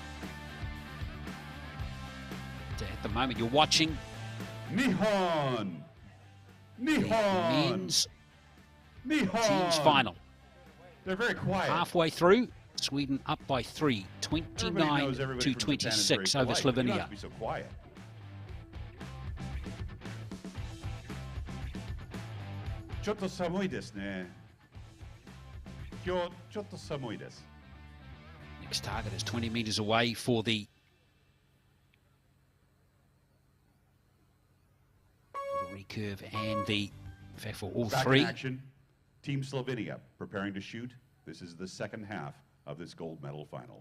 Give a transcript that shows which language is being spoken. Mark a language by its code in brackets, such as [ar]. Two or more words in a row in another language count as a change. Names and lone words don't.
[en] At the moment, you're watching Nihon. the men's team's final. They're very quiet. Halfway through, Sweden up by 3, 29 to 26 over Slovenia. You don't have to be so quiet. Чото само идеш, не. Чото само идеш. Next target is 20 meters away for the recurve and in fact, for all Back 3. in action. Team Slovenia preparing to shoot. This is the second half of this gold medal final.